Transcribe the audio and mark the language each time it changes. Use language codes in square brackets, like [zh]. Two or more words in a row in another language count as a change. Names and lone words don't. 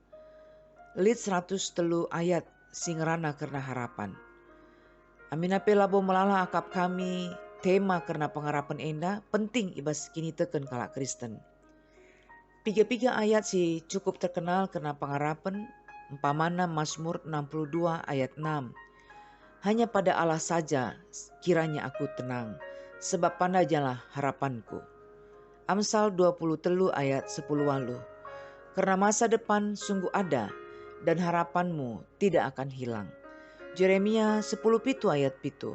[btx] Lit 103 ayat singrana karena harapan. Aminape labo melala akap kami tema karena pengharapan enda penting ibas kini teken kalak Kristen. Piga-piga ayat si cukup terkenal karena pengharapan, umpamana Mazmur 62 ayat 6. [id] Hanya pada Allah saja kiranya aku tenang, sebab pandajalah harapanku. [btx] Amsal 23 ayat 10 walu. [id] Karena masa depan sungguh ada dan harapanmu tidak akan hilang. [btx] Yeremia 10:7 ayat 7.